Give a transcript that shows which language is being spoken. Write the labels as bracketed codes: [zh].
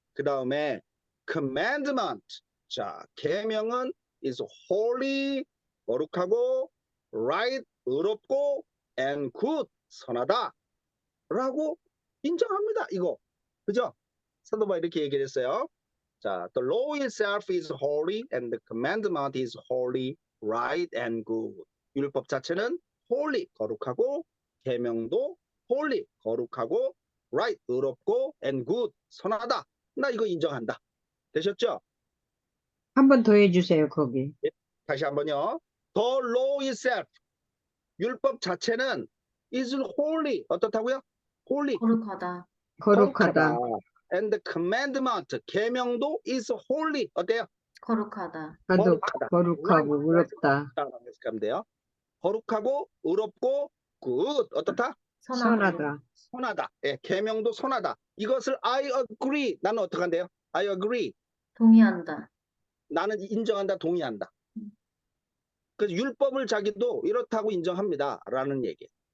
[ko] 그 다음에 commandment, 자, 계명은 [en] is holy, [ko] 거룩하고 [en] right, [ko] 의롭고 [en] and good, [ko] 선하다 라고 인정합니다. 이거. 그죠? 사도 바울이 이렇게 얘기를 했어요. [en] 자, the law itself is holy and the commandment is holy, right and good. [ko] 율법 자체는 holy, 거룩하고 계명도 holy, 거룩하고 right, 의롭고 and good, 선하다. 나 이거 인정한다. 되셨죠? 한 번 더 해주세요, 거기. 다시 한번요. [en] The law itself, [ko] 율법 자체는 [en] is holy, [ko] 어떻다고요? [en] holy, [ko] 거룩하다. 거룩하다. [en] and the commandment, [ko] 계명도 [en] is holy, [ko] 어때요? 거룩하다. 거룩하고 의롭다. 하면 돼요. 거룩하고 의롭고 good, 어떻다? 선하다. 선하다. 예, 계명도 선하다. 이것을 [en] I agree, [ko] 나는 어떻게 한대요? [en] I agree, [ko] 동의한다. 나는 인정한다, 동의한다. 그래서 율법을 자기도 이렇다고 인정합니다 라는 얘기.